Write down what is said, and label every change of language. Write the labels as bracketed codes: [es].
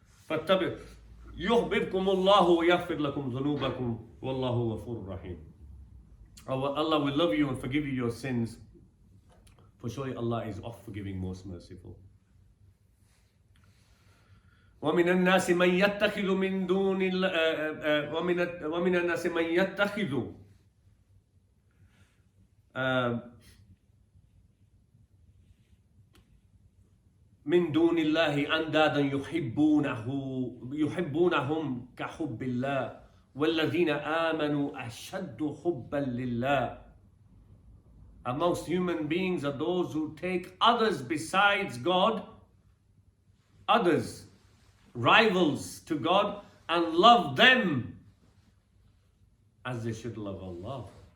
[ar] فَاتَّبِعُونِ يُحْبِبْكُمُ اللَّهُ وَيَغْفِرْ لَكُمْ ذُنُوبَكُمْ وَاللَّهُ غَفُورٌ رَحِيمٌ. [en] Allah will love you and forgive you your sins. For surely Allah is oft forgiving, most merciful. [ar] ومن الناس من يتخذ من دون ومن الناس من يتخذ من دون الله أندادا يحبونهم كحب الله والذين آمنوا أشد حبا لله. [en] Amongst human beings are those who take others besides God, others, rivals to God, and love them as they should love Allah.